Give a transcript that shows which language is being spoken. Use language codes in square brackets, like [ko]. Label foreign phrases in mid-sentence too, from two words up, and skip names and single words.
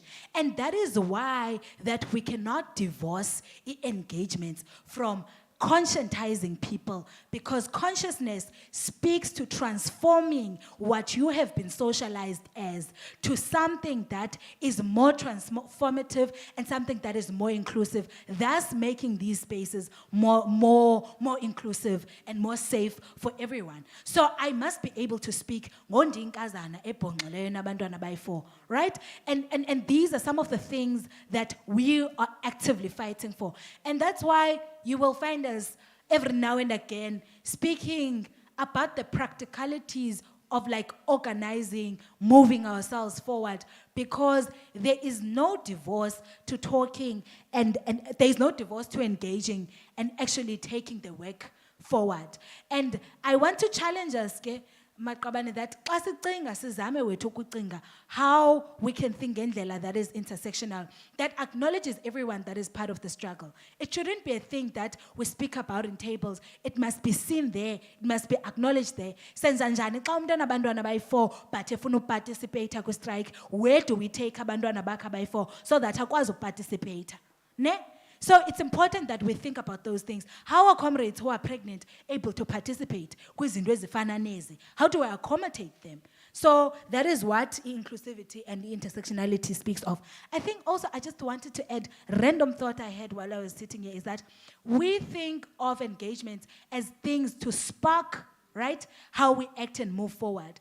[en] And that is why that we cannot divorce engagements from conscientizing people, because consciousness speaks to transforming what you have been socialized as to something that is more transformative and something that is more inclusive, thus making these spaces more inclusive and more safe for everyone. So I must be able to speak [xh] ngondinkazana ebhongxileyo nabantwana bayi-4, [en] right? And these are some of the things that we are actively fighting for. And that's why you will find us every now and again speaking about the practicalities of like organizing, moving ourselves forward, because there is no divorce to talking and there is no divorce to engaging and actually taking the work forward. And I want to challenge us, Maqabane, that [xh] xa sicinga sizame wethu ukucinga [en] how we can think ngendlela that is intersectional, that acknowledges everyone that is part of the struggle. It shouldn't be a thing that we speak about in tables. It must be seen there. It must be acknowledged there. [xh] Senza njani xa umntwana abantwana bayi-4 but efuna uparticipate ku-strike, [en] where do we take [xh] abantwana bakhe abayi-4 [en] so that [xh] akwazi uparticipate? Ne? [en] So it's important that we think about those things. How are comrades who are pregnant able to participate? [xh] Kwizinto ezifana nezi? [en] How do I accommodate them? So that is what inclusivity and intersectionality speaks of. I think also I just wanted to add, random thought I had while I was sitting here is that we think of engagements as things to spark, right, how we act and move forward.